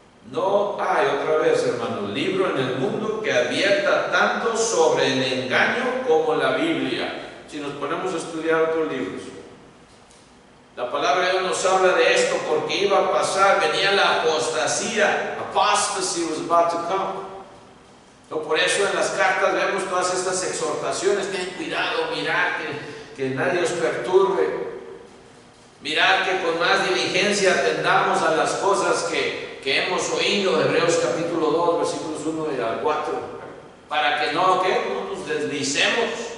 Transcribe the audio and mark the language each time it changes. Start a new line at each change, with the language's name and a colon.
Spanish: No hay, otra vez, hermanos, libro en el mundo que advierta tanto sobre el engaño como la Biblia. Si nos ponemos a estudiar otros libros, la palabra de Dios nos habla de esto, porque iba a pasar, venía la apostasía.
English: Apostasy was about to come.
Spanish: No, por eso en las cartas vemos todas estas exhortaciones: ten cuidado, mirad que nadie os perturbe, mirad que con más diligencia atendamos a las cosas que hemos oído. Hebreos capítulo 2, versículos 1 al 4, para que no nos deslicemos.